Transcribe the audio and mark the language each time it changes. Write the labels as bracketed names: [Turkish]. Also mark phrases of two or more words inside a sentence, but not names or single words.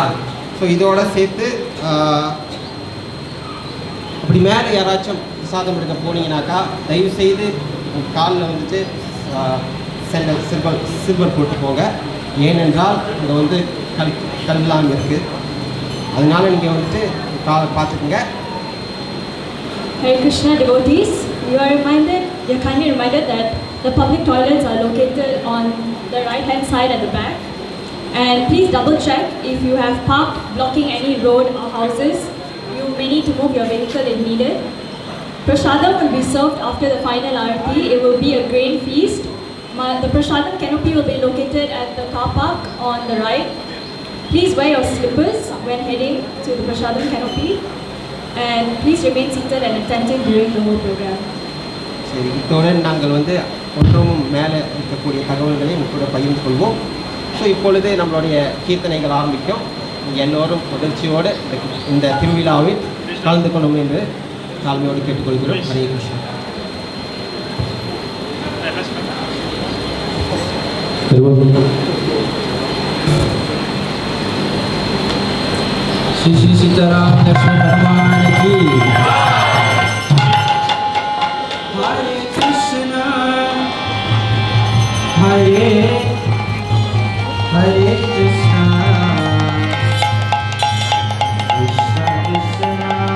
[Tamil] ஸோ இதோட சேர்த்து அப்படி மேலே யாராச்சும் பிரசாதம் எடுக்க போனீங்கன்னாக்கா தயவுசெய்து காலில் வந்துட்டு சில்வர் போட்டு போங்க. ஏனென்றால் அங்கே வந்து கல்லாம் இருக்குது. அதனால நீங்கள் வந்துட்டு காலை பார்த்துக்குங்க. [English] Hare Krishna devotees, you are kindly reminded that the public toilets are located on the right hand side at the back. And please double check if you have parked blocking any road or houses. You may need to move your vehicle if needed. Prasadam will be served after the final arati. It will be a grain feast. The Prasadam canopy will be located at the car park on the right. Please wear your slippers when heading to the Prasadam canopy. And please remain seated and attentive during the whole program. [Tamil] சரி, இத்துடன் நாங்கள் வந்து ஒன்றும் மேலே இருக்கக்கூடிய தகவல்களை உங்களோட பகிர்ந்து கொள்வோம். ஸோ இப்பொழுது நம்மளுடைய கீர்த்தனைகள் ஆரம்பிக்கும். நீங்கள் எல்லோரும் மகிழ்ச்சியோடு இந்த திருவிழாவில் கலந்து கொள்ளும் என்று தாழ்மையோடு கேட்டுக்கொள்கிறோம். ஹரே கிருஷ்ணா. [Hindi] श्री श्री सीताराम लक्ष्मण भगवान की। [Sanskrit] हरे कृष्णा हरे हरे कृष्णा कृष्णा कृष्णा